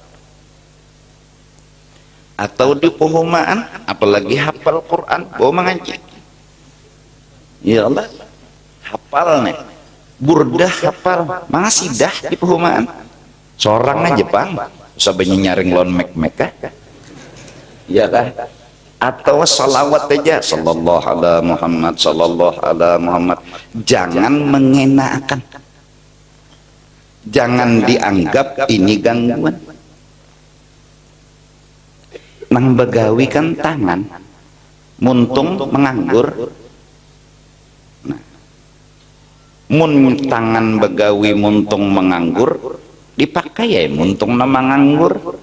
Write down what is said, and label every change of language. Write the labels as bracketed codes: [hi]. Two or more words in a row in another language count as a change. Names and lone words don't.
[bjn] Atau di pehumaan, apalagi hafal Quran, bawa mengaji. [id] Ya Allah, hafal nih. [bjn] Burdah hafal, masih dah di pehumaan. Seorang aja Bang, usah nyaring lon mek-mek. [id] Ya kan? Atau salawat aja, [ar] صلى الله على محمد، صلى الله على محمد. [id] Jangan mengenakan, jangan dianggap ini gangguan. [bjn] Nang begawi kan tangan, muntung menganggur. Nah, mun tangan begawi muntung menganggur, dipakai ya muntung nama menganggur.